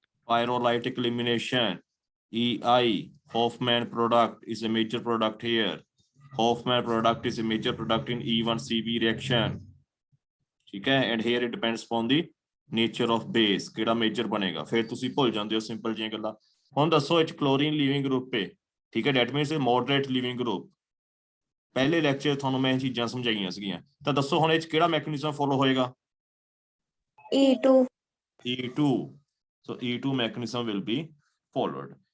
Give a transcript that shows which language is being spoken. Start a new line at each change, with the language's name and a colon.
English: pyrolytic elimination, EI, Hoffman product is a major product here. Hoffman product is a major product in E1CB reaction.
Hindi: ठीक है,
English: and here it depends upon the nature of base
Punjabi: ਕਿਹੜਾ major ਬਣੇਗਾ। ਫਿਰ ਤੁਸੀਂ ਭੁੱਲ ਜਾਂਦੇ ਹੋ simple ਜਿਹੀਆਂ ਗੱਲਾਂ। ਹੁਣ ਦੱਸੋ ਇਹ ਕਲੋਰੀਨ ਲੀਵਿੰਗ ਗਰੁੱਪ ਹੈ, ਠੀਕ ਹੈ,
English: that means
Punjabi: ਇਹ ਮੋਡਰੇਟ ਲੀਵਿੰਗ ਗਰੁੱਪ। ਪਹਿਲੇ ਲੈਕਚਰ ਤੁਹਾਨੂੰ ਮੈਂ ਇਹ ਚੀਜ਼ਾਂ ਸਮਝਾਈਆਂ ਸੀਗੀਆਂ, ਤਾਂ ਦੱਸੋ ਹੁਣ ਇਹ 'ਚ ਕਿਹੜਾ ਮੈਕੈਨਿਜ਼ਮ ਫੋਲੋ ਹੋਏਗਾ?
English: E2. E2. So E2 mechanism will be followed.